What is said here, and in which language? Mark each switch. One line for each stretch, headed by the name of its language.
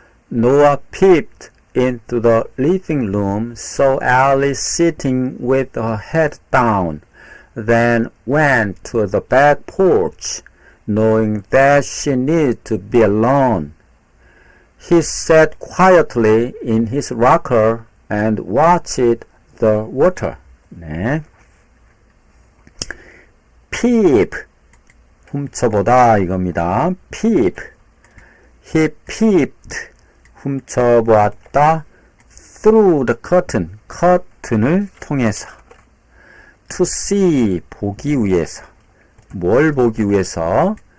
English: Noah peeped into the living room, saw Allie sitting with her head down, then went to the back porch, knowing that she needed to be alone. He sat quietly in his rocker and watched the water.
Korean: 네. peep 훔쳐보다 이겁니다.
English: peep. He peeped
Korean: 훔쳐보았다.
English: through the curtain
Korean: 커튼을 통해서.
English: to see
Korean: 보기 위해서. 뭘 보기 위해서?